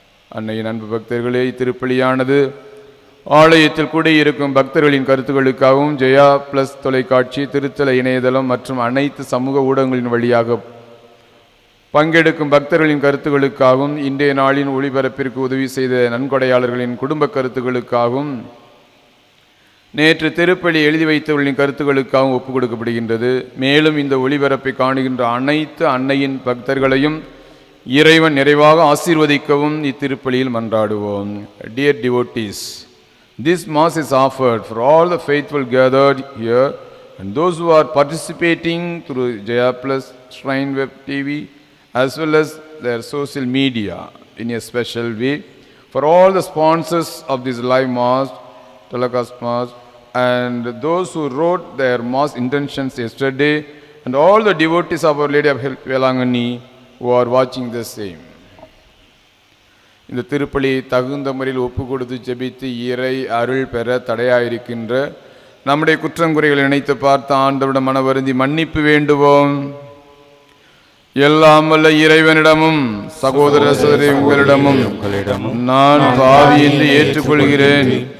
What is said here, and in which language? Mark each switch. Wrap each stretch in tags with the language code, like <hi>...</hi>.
<ta>அன்னையின் அன்பு பக்தர்களே, இத்திருப்பலியானது ஆலயத்தில் கூடியிருக்கும் பக்தர்களின் கருத்துக்களுக்காகவும் ஜெயா பிளஸ் தொலைக்காட்சி, திருத்தல இணையதளம் மற்றும் அனைத்து சமூக ஊடகங்களின் வழியாக பங்கெடுக்கும் பக்தர்களின் கருத்துக்களுக்காகவும், இன்றைய நாளின் ஒளிபரப்பிற்கு உதவி செய்த நன்கொடையாளர்களின் குடும்ப கருத்துக்களுக்காகவும், நேற்று திருப்பலி எழுதி வைத்தவர்களின் கருத்துக்களுக்காகவும் ஒப்புக் கொடுக்கப்படுகின்றது. மேலும் இந்த ஒளிபரப்பை காணுகின்ற அனைத்து அன்னையின் பக்தர்களையும் இறைவன் நிறைவாக ஆசீர்வதிக்கவும் இத்திருப்பலியில் மன்றாடுவோம்.</ta> <en>Dear devotees, this mass is offered for all the faithful gathered here and those who are participating through Jaya Plus Shrine Web TV as well as their social media in a special way, for all the sponsors of this live mass, telecast mass, and those who wrote their mass intentions yesterday, and all the devotees of Our Lady of Velangani who are watching the same.</en> <ta>இந்த திருப்பலி தகுந்த முறையில் ஒப்பு கொடுத்து ஜெபித்து இறை அருள் பெற தடையாயிருக்கின்ற நம்முடைய குற்றங்குறைகளை நினைத்து பார்த்து ஆண்டவரிடம் மனவருந்தி மன்னிப்பு வேண்டுவோம். எல்லாம் வல்ல இறைவனிடமும் சகோதர சகோதரி உங்களிடமும் நான் பாவி என்று ஏற்றுக்கொள்கிறேன்.</ta>